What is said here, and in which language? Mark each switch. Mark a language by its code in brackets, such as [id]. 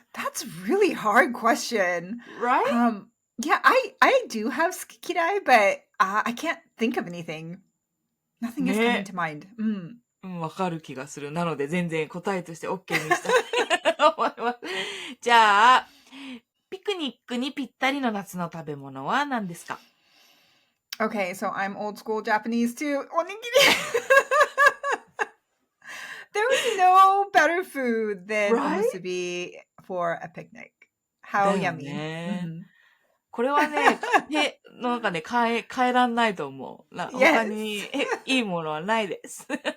[en] That's really hard question. Right? Yeah, I do have [ja] sukikirai, [en] but I can't think of anything. Nothing is coming to mind. [ja] わかる気がする。なので全然答えとして OK にしたいと思います。じゃあ、ピクニックにぴったりの夏の食べ物は何ですか？ [en] Okay, so I'm old school Japanese too. Onigiri. There is no better food than omusubi for a picnic. How yummy. [ja] これはね、なんかね、変えらんないと思う。他にいいものはないです。